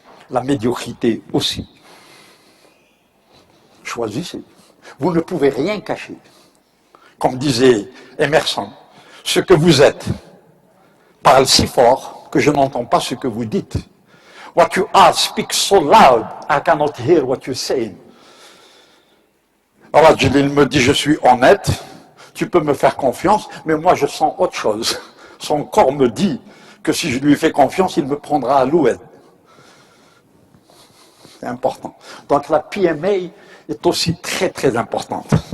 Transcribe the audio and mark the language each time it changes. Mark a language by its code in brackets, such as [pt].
[fr] La médiocrité aussi. Choisissez. Vous ne pouvez rien cacher. Comme disait Emerson, ce que vous êtes parle si fort que je n'entends pas ce que vous dites. [en] What you are speaks so loud, I cannot hear what you're saying. [fr] Alors Jalil me dit, je suis honnête, tu peux me faire confiance, mais moi je sens autre chose. Son corps me dit que si je lui fais confiance, il me prendra à l'oued. C'est important. Donc la PMA est aussi très très importante.